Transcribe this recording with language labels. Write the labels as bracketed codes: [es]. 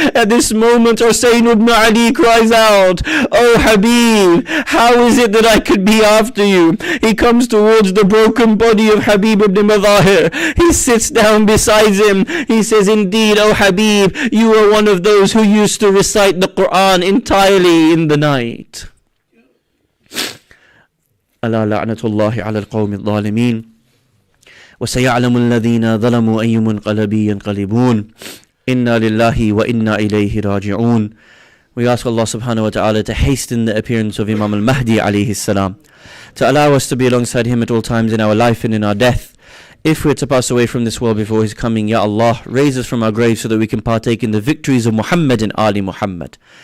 [en] At this moment, Hussein ibn Ali cries out, "Oh Habib, how is it that I could be after you?" He comes towards the broken body of Habib ibn Madahir. He sits down beside him. He says, "Indeed, oh Habib, you are one of those who used to recite the Quran entirely in the night." [ar] ألا لعنة الله على القوم الظالمين وسيعلم الذين ظلموا أي منقلب ينقلبون إنا لله وإنا إليه راجعون. [en] We ask Allah subhanahu wa ta'ala to hasten the appearance of Imam al-Mahdi alayhi salam, to allow us to be alongside him at all times in our life and in our death. If we're to pass away from this world before his coming, Ya Allah, raise us from our graves so that we can partake in the victories of Muhammad and Ali Muhammad.